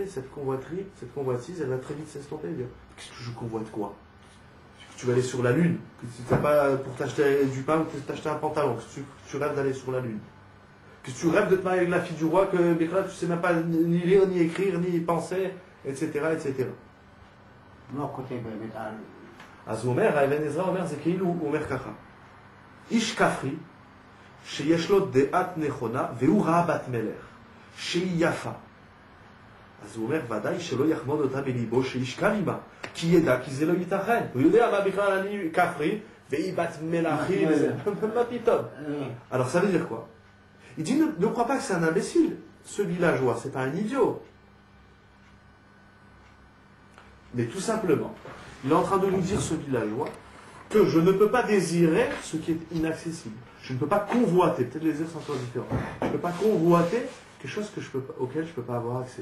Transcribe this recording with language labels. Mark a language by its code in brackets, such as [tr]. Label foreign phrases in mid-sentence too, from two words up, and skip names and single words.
[fr] Cette convoitise, elle va très vite s'estomper. Qu'est-ce que je convoite quoi? Tu vas aller sur la lune, que tu n'as pas pour t'acheter du pain ou pour t'acheter un pantalon, que tu rêves d'aller sur la lune. Que tu rêves de te marier avec la fille du roi, que Bekla, tu ne sais même pas ni lire, ni écrire, ni penser, etc., etc. [he] לא כותב באמת על... אז הוא אומר, האבן עזרא אומר, זה כאילו, הוא אומר ככה, איש כפרי, שיש לו דעת נכונה, והוא ראה בת מלך, שהיא יפה. אז הוא אומר, ודאי שלא יחמוד אותה בליבו שישכב עמה, כי ידע, כי זה לא ייתכן. הוא יודע מה בכלל אני כפרי, והיא בת מלאכי, מה פתאום. [fr] Alors ça veut dire quoi? Il dit, ne crois pas que c'est un imbécile, ce villageois, c'est pas un idiot. Mais tout simplement, il est en train de nous dire, ce villageois, que je ne peux pas désirer ce qui est inaccessible. Je ne peux pas convoiter, peut-être les désirs sont encore différents. Je ne peux pas convoiter quelque chose auquel je ne peux pas avoir accès.